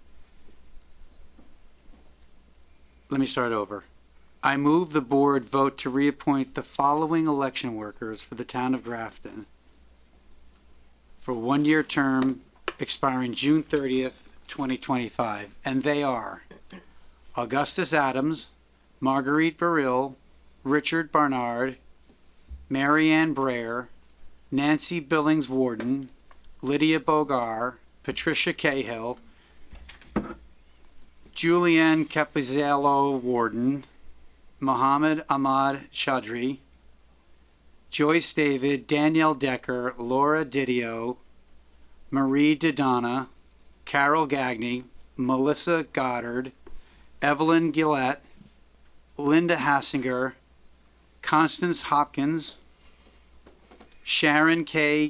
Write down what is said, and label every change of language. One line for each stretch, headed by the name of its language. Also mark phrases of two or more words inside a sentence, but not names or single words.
English: Let me start over. I move the board vote to reappoint the following election workers for the town of Grafton for 1-year term expiring June 30th, 2025. And they are Augustus Adams, Marguerite Burrill, Richard Barnard, Marianne Brayer, Nancy Billings Warden, Lydia Bogar, Patricia Cahill, Julianne Capizzello Warden, Mohammed Ahmad Chaudhry, Joyce David, Danielle Decker, Laura Didio, Marie Didonna, Carol Gagney, Melissa Goddard, Evelyn Gillette, Linda Hassinger, Constance Hopkins, Sharon K.